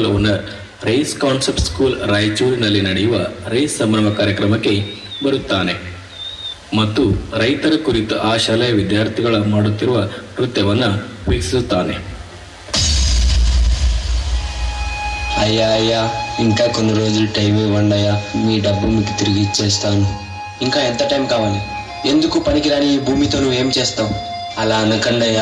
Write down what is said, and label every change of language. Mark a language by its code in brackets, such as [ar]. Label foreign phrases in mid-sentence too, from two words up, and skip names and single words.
[kn] ಓನರ್ ರೈಸ್ ಕಾನ್ಸೆಪ್ಟ್ ಸ್ಕೂಲ್ ರಾಯಚೂರಿನಲ್ಲಿ ನಡೆಯುವ ರೈಸ್ ಸಂಭ್ರಮ ಕಾರ್ಯಕ್ರಮಕ್ಕೆ ಬರುತ್ತಾನೆ ಮತ್ತು ರೈತರ ಕುರಿತು ಆ ಶಾಲೆಯ ವಿದ್ಯಾರ್ಥಿಗಳು ಮಾಡುತ್ತಿರುವ నృత్యವನ್ನು వీక్షిస్తాನೆ. [te] అయ్యా ఇంకా కొన్ని రోజులు టైం ఇవ్వండి అయ్యా, మీ డబ్బు మీకు తిరిగి ఇచ్చేస్తాను. ఇంకా ఎంత టైం కావాలి? ఎందుకు పనికిరాని ఈ భూమితో నువ్వు ఏం చేస్తావు? అలా అనకండి అయ్యా.